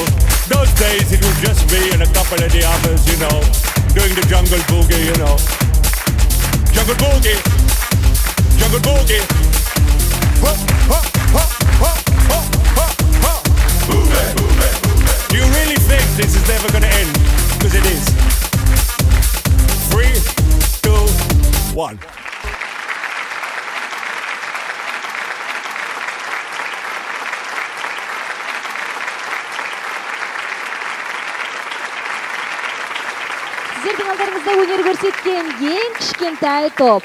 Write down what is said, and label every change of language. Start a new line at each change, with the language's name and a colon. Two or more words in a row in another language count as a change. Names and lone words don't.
English: Those days it was just me and a couple of the others, you know, doing the jungle boogie, you know. Jungle boogie, jungle boogie. Ho, ho, ho, ho, ho, ho, ho. Move it, move it, move it. Do you really think this is never gonna end? Because it is. 3, 2, 1.
Kazakh: Сіздердің алдарыңызда өнер көрсеткен ең кішкентай топ.